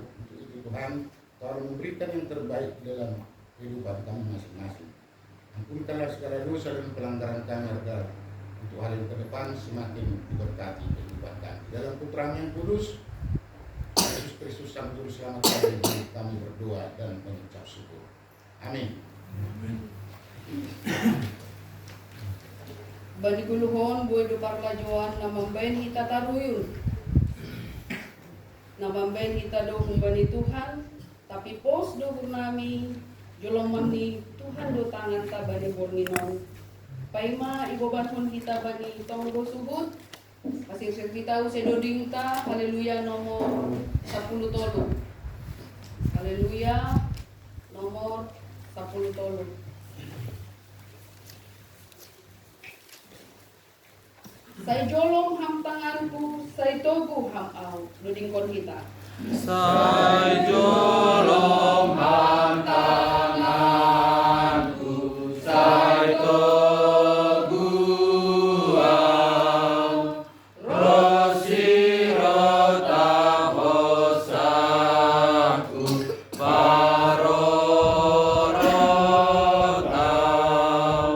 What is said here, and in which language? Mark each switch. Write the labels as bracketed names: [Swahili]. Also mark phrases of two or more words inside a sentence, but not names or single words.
[Indonesian] Untuk itu Tuhan, Kau memberikan yang terbaik dalam kehidupan kami masing-masing. Ampunkanlah segala dosa dan pelanggaran kami agar untuk hari ke depan semakin diberkati kehidupan kami. Dalam Putra yang kudus, Yesus Kristus Sang Juru Selamat kami berdoa dan mengucap syukur. Amin. [Batak Simalungun] Bani guluhon buay do parlajuan namambayan kita taruyun. Namambayan kita do kumbani Tuhan, tapi pos do nami jolong mani Tuhan do tangan ta bani borninon. Paima ibobanhon kita bani tonggo subut. Masing-sing kita usai doding ta, haleluya nomor 10 tolu. Haleluya nomor 10 tolu. Saya jolong ham tanganku, saya togu ham au. Doding kon kita. Sai jolong ham tanganku, sai togu au. Rosi rota hosaku, parorotau.